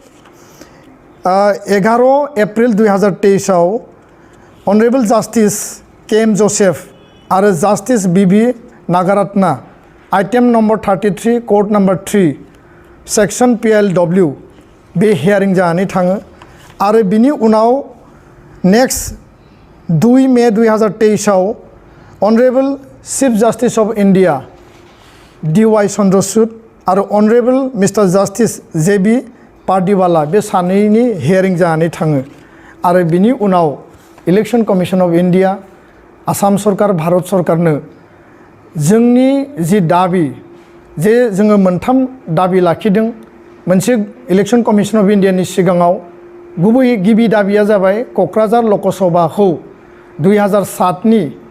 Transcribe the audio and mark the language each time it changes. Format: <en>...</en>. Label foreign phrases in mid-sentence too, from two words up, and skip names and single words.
<brx>11 एप्रिल 2023 आव</brx> <en>Honourable Justice</en> <brx>केएम जोसेफ आरो जस्टिस बीबी नागारत्ना</brx> <en>item number 33 court number 3 section</en> <brx>PLW बे हियरिंग जानानै थाङो आरो बिनि उनाव नेक्स्ट 2 मे 2023 आव</brx> <en>Honourable Chief Justice of India</en> <brx>DY चंद्रचूड़ आरो</brx> <en>Honourable Mister Justice</en> <brx>JB पार्दीवाला बे सानैनि हियरिंग जानानै थाङो आरो बिनि उनाव इलेक्शन कमिशन ऑफ इंडिया आसाम सरकार भारत सरकारनो जोंनि जि दाबि जे जोङो मोनथाम दाबि लाखिदों मोनसे इलेक्शन कमिशन ऑफ इंडियानि सिगाङाव गुबै गिबि दाबिया जाबाय क'क्राझार लकसभाखौ 2007 नि</brx>